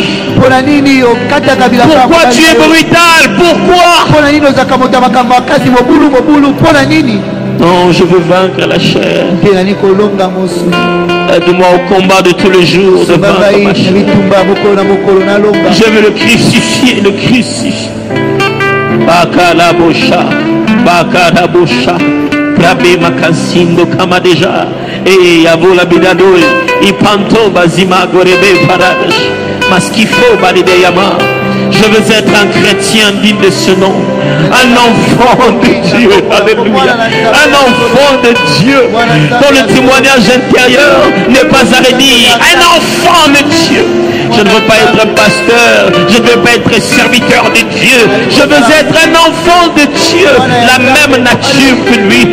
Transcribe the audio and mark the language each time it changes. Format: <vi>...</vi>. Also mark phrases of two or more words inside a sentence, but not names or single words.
<fr>Pourquoi tu es brutal? Pourquoi? Non, je veux vaincre la chair. Aide-moi au combat de tous les jours de vaincre ma chair. Je veux le crucifier, le crucifier. Bakalabosha, Bakalabosha, Rabbi Makasindo Kamadeja, et Yavola Bidadoi, Ipanto Bazima Gorebe Paradash, Maskifo Balideyama. Je veux être un chrétien digne de ce nom, un enfant de Dieu, alléluia, un enfant de Dieu, dont le témoignage intérieur n'est pas à redire, un enfant de Dieu. Je ne veux pas être un pasteur, je ne veux pas être serviteur de Dieu, je veux être un enfant de Dieu, la même nature que lui.</fr>